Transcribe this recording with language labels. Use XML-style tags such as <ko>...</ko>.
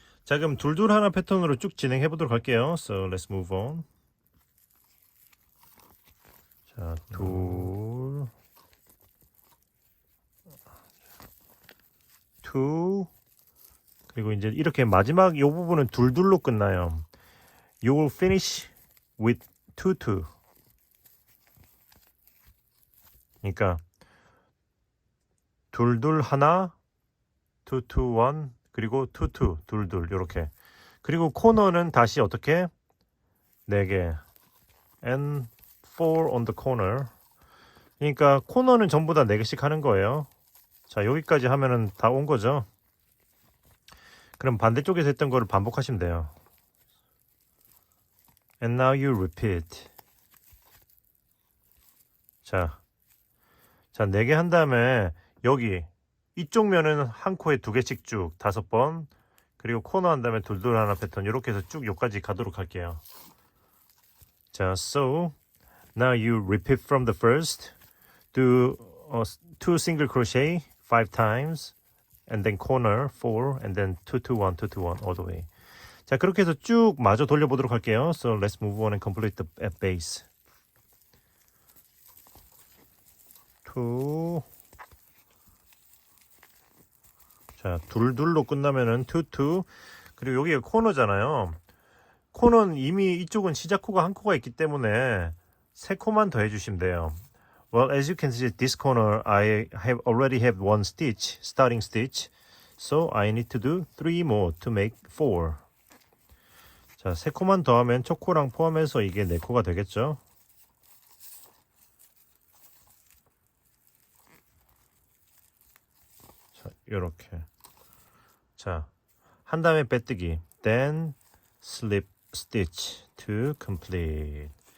<ko>자, 그럼 둘, 하나 패턴으로 쭉 진행해 보도록 할게요.</ko> <en>So, let's move on.</en> <ko>자, 둘, two, 그리고 이제 이렇게 마지막 이 부분은 둘로 끝나요.</ko> <en>You will finish with two.</en> <ko>그러니까 둘, 하나,</ko> <en>two, one,</en> <ko>그리고 two, 둘 이렇게. 그리고 코너는 다시 어떻게? 4개.</ko> <en>And 4 on the corner.</en> <ko>그러니까 코너는 전부 다 4개씩 하는 거예요. 자, 여기까지 하면은 다 온 거죠. 그럼 반대쪽에서 했던 거를 반복하시면 돼요.</ko> <en>And now you repeat.</en> <ko>자, 4개 한 다음에 여기 이쪽 면은 한 코에 2개씩 쭉 5번, 그리고 코너 한 다음에 둘, 하나 패턴 이렇게 해서 쭉 여기까지 가도록 할게요.</ko> <en>자, so now you repeat from the first. Do 2 single crochet 5 times, and then corner 4, and then 2, 1, 2, 1 all the way.</en> <ko>자, 그렇게 해서 쭉 마저 돌려보도록 할게요.</ko> <en>So let's move on and complete the at base. 2.</en> <ko>자, 둘로 끝나면은 2. 그리고 여기가 코너잖아요. 코너는 이미 이쪽은 시작 코가 한 코가 있기 때문에 3코만 더 해주시면 돼요.</ko> <en>Well, as you can see, this corner I have already have 1 stitch, starting stitch. So I need to do 3 more to make 4.</en> <ko>자, 3코만 더 하면 첫 코랑 포함해서 이게 4코가 되겠죠. 자, 요렇게. 자, 한 다음에 빼뜨기.</ko> <en>Then slip stitch to complete.</en>